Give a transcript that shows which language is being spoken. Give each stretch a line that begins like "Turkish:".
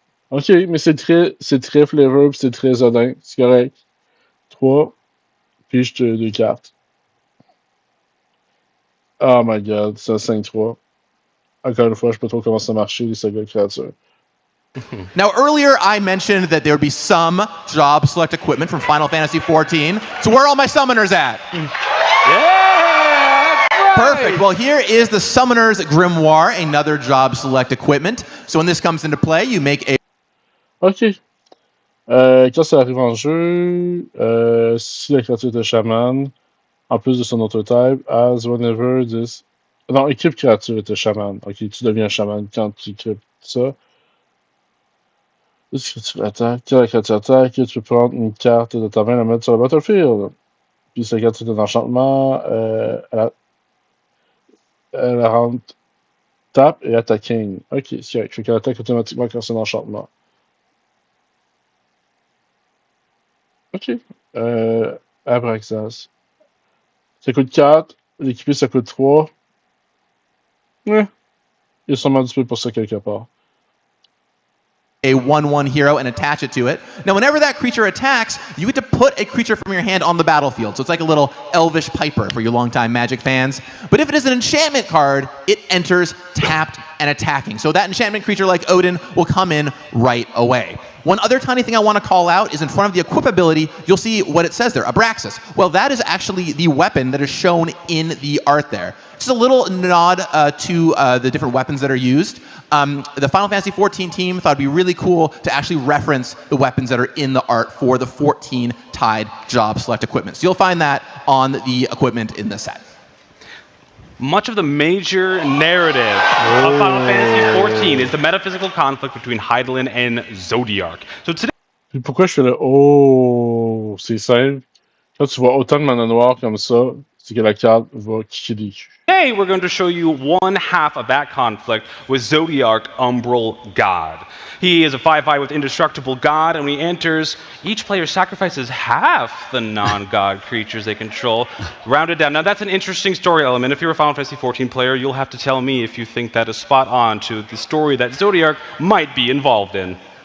French: Ok, mais c'est très flavor, c'est très Odin, c'est correct. 3, puis je te 2 cartes.
English: Oh my god,
French: c'est un 5-3. Encore une fois, je sais pas trop comment ça marche, les sagas de créatures.
English: Now, earlier I mentioned that there would be some job select equipment from Final Fantasy 14. So where are all my summoners at? Yeah! Perfect. Well, here is the Summoner's Grimoire, another job select equipment. So when this comes into play, you make a... Ok.
French: Quand ça arrive en jeu, si la créature est un chaman, en plus de son autre type,
English: as whenever this...
French: Non, équipe créature est un chaman. Ok, tu deviens un chaman quand tu équipes ça. Si tu attaques, quand la créature attaque, tu peux prendre une carte de ta main et la mettre sur le battlefield. Puis si la carte est un enchantement, elle rentre tap et attacking. Ok, c'est correct. Fait qu'elle attaque automatiquement quand c'est un enchantement. Ok. Abraxas. Ça coûte 4. L'équipé, ça coûte 3. Ouais. Il y a sûrement du peu pour ça quelque part.
English: a 1/1 hero and attach it to it. Now, whenever that creature attacks, you get to put a creature from your hand on the battlefield. So it's like a little elvish piper for your longtime Magic fans. But if it is an enchantment card, it enters tapped and attacking. So that enchantment creature like Odin will come in right away. One other tiny thing I want to call out is in front of the equip ability, you'll see what it says there, Abraxas. Well, that is actually the weapon that is shown in the art there. Just a little nod to the different weapons that are used. The Final Fantasy 14 team thought it'd be really cool to actually reference the weapons that are in the art for the 14 tied job select equipment. So you'll find that on the equipment in the set. Much of the major narrative of Final Fantasy 14 is the metaphysical conflict between Hydaelyn and Zodiark. So today...
French: Puis pourquoi je fais le oh, c'est simple. Quand tu vois autant de mana noire comme ça, c'est que la carte va kicker des culs.
English: Today we're going to show you one half of that conflict with Zodiark Umbral God. He is a 5/5 with Indestructible God, and when he enters, each player sacrifices half the non-god creatures they control, rounded down. Now that's an interesting story element. If you're a Final Fantasy 14 player, you'll have to tell me if you think that is spot on to the story that Zodiark might be involved in.